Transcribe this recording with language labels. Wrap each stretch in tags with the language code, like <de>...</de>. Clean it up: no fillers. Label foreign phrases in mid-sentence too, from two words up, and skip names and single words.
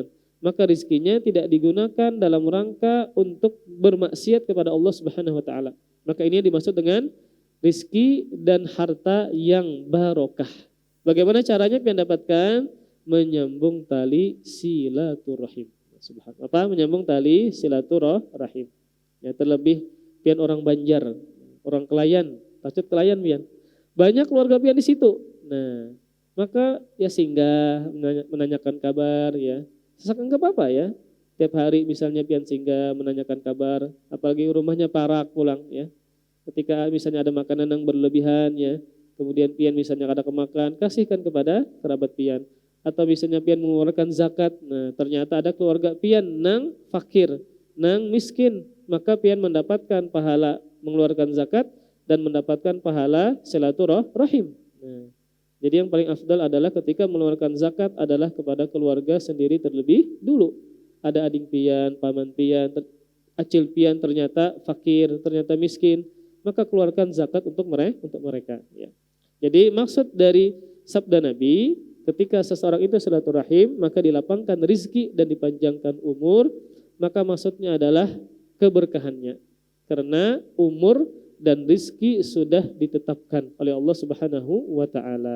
<id>Maka rizkinya tidak digunakan dalam rangka untuk bermaksiat kepada Allah</id> <ar>Subhanahu wa taala.</ar> <id>Maka ini dimaksud dengan rizki dan harta yang barokah. Bagaimana caranya pian dapatkan? Menyambung tali silaturahim. Subhanallah. Apa? Menyambung tali silaturahim. Ya,</id> <bjn>terlebih pian orang Banjar, orang Kelayan, tacut Kelayan pian.</bjn> <id>Banyak keluarga pian di situ. Nah, maka ya singgah menanyakan kabar ya.</id> <bjn>Sesakan enggak apa-apa ya. Tiap hari misalnya pian singgah menanyakan kabar, apalagi rumahnya parak pulang ya.</bjn> <id>Ketika misalnya ada makanan yang berlebihan ya, kemudian pian misalnya ada kemakan, kasihkan kepada kerabat pian. Atau misalnya pian mengeluarkan zakat, nah ternyata ada keluarga pian nang fakir, nang miskin, maka pian mendapatkan pahala mengeluarkan zakat dan mendapatkan pahala silaturahim. Nah, jadi yang paling afdal adalah ketika mengeluarkan zakat adalah kepada keluarga sendiri terlebih dulu. Ada adik pian, paman pian, acil pian ternyata fakir, ternyata miskin, maka keluarkan zakat untuk mereka. Ya. Jadi maksud dari sabda Nabi, ketika seseorang itu silaturahim, maka dilapangkan rizki dan dipanjangkan umur, maka maksudnya adalah keberkahannya. Karena umur dan rizki sudah ditetapkan oleh Allah</id> <ar>Subhanahu wa taala.</ar>